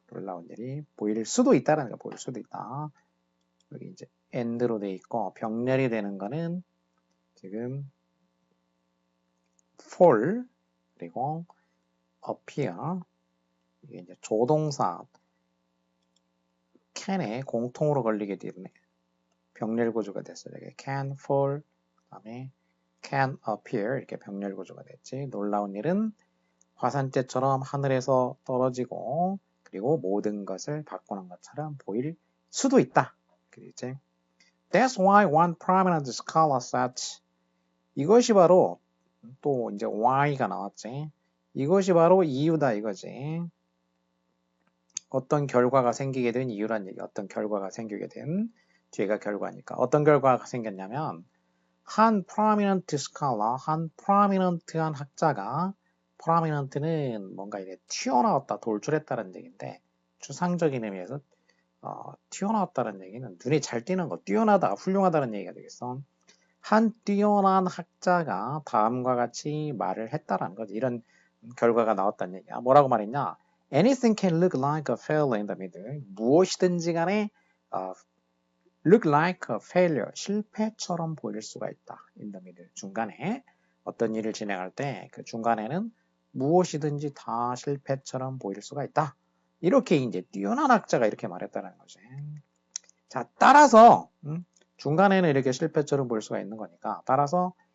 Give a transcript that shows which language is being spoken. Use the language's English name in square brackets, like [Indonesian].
[Korean] 놀라운 일이 보일 수도 있다라는 거, 보일 수도 있다. 여기 이제 end로 돼 있고 병렬이 되는 거는 지금 fall 그리고 appear 이게 이제 조동사 can에 공통으로 걸리게 되네. 병렬 구조가 됐어요. 이게 can fall 그다음에 can appear 이렇게 병렬 구조가 됐지. 놀라운 일은 화산재처럼 하늘에서 떨어지고 그리고 모든 것을 바꾸는 것처럼 보일 수도 있다. 그랬지. [English] That's why one prominent scholar said [Korean] 이것이 바로 또 이제 why가 나왔지. 이것이 바로 이유다 이거지. 어떤 결과가 생기게 된 이유란 얘기. 어떤 결과가 생기게 된 뒤에가 결과니까. 어떤 결과가 생겼냐면 한 prominent scholar, 한 prominent한 학자가 prominent는 뭔가 이게 튀어나왔다, 돌출했다는 얘기인데 추상적인 의미에서 튀어나왔다는 얘기는 눈에 잘 띄는 거, 뛰어나다, 훌륭하다는 얘기가 되겠어. 한 뛰어난 학자가 다음과 같이 말을 했다라는 거지. 이런 결과가 나왔다는 얘기야. 뭐라고 말했냐? [English] Anything can look like a failure in the middle. [Korean] 무엇이든지 간에 [English] look like a failure. [Korean] 실패처럼 보일 수가 있다. [English] in the middle. [Korean] 중간에 어떤 일을 진행할 때 그 중간에는 무엇이든지 다 실패처럼 보일 수가 있다. 이렇게 이제 뛰어난 학자가 이렇게 말했다는 거지. 자, 따라서 중간에는 이렇게 실패처럼 보일 수가 있는 거니까 따라서